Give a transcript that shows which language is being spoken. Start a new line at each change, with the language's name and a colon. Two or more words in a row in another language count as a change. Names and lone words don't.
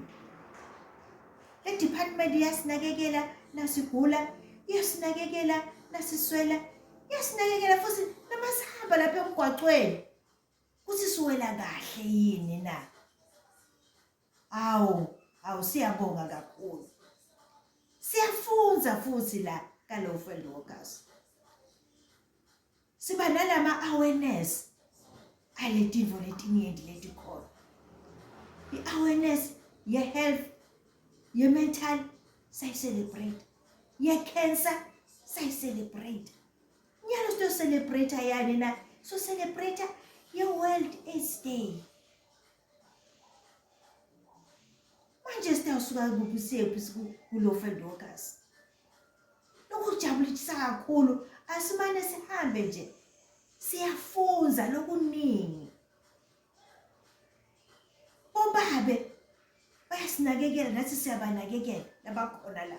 Zulu: Le department yasinakekela nasigula, yasinakekela nasiswela, yasinakekela futhi namasihamba lapha emgwaqweni kuthi siwela kahle yini na. Awu siyabonga kakhulu.
Swati: Siyafunza futhi la kaLovedale Rockers. Siba nalama awareness aletinto letinyenti letikhona. I-awareness ye-health, ye-mental, sayi-celebrate. Ye-cancer, sayi-celebrate. Nyalo sito-celebrate yani na. So celebrate ye-World AIDS Day. Manje sitawusuka kuphi siyephi kuLovedale Rockers. Lokujabulisa kakhulu asimane sihambe nje.
Zulu: Siyafunza lokuningi. Obabe bayasinakekela nathi siyabanakekela labakhona la.